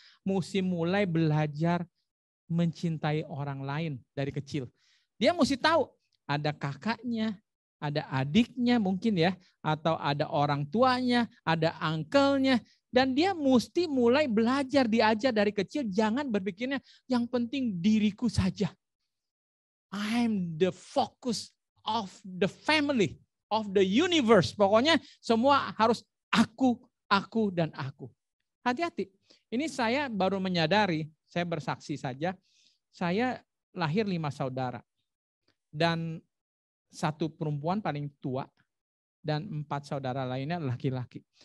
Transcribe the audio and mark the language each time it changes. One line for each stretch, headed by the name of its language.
Indonesian: Mesti mulai belajar mencintai orang lain dari kecil. Dia mesti tahu ada kakaknya, ada adiknya mungkin ya, atau ada orang tuanya, ada uncle-nya. Dan dia mesti mulai belajar, diajar dari kecil, jangan berpikirnya yang penting diriku saja.
English: I'm the focus of the family, of the universe.
Indonesian: Pokoknya semua harus aku, dan aku. Hati-hati. Ini saya baru menyadari, saya bersaksi saja, saya lahir 5 saudara. Dan 1 perempuan paling tua, dan 4 saudara lainnya laki-laki.